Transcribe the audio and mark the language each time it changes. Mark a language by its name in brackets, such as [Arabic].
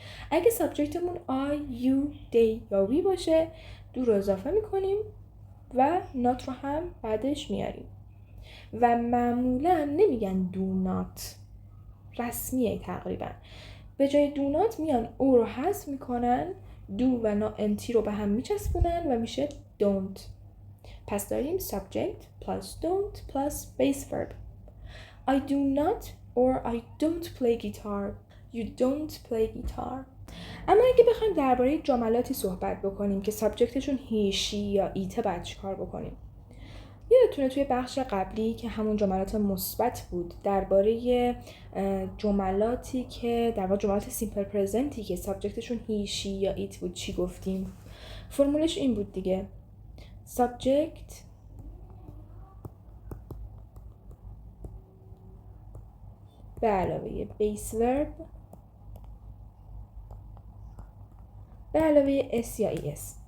[Persian] اگه سابجکتمون I, you, they یا we باشه دو رو اضافه میکنیم و not رو هم بعدش میاریم و معمولا نمیگن do not، رسمیه تقریبا، به جای do not میان او رو حذف میکنن، do و not رو به هم میچسبونن و میشه don't. پس داریم [English] subject plus don't plus base verb. I do not or I don't play guitar. You don't play guitar. [Persian] اما اگه بخوایم درباره جملاتی صحبت بکنیم که سابجکتشون he, she یا it، باید چیکار بکنیم؟ یادتونه توی بخش قبلی که همون جملات مثبت بود درباره جملاتی که در واقع جملات سیمپل پرزنتی که سابجکتشون he, she یا it بود چی گفتیم؟ فرمولش این بود دیگه، subject به علاوه base verb به علاوه s یا es.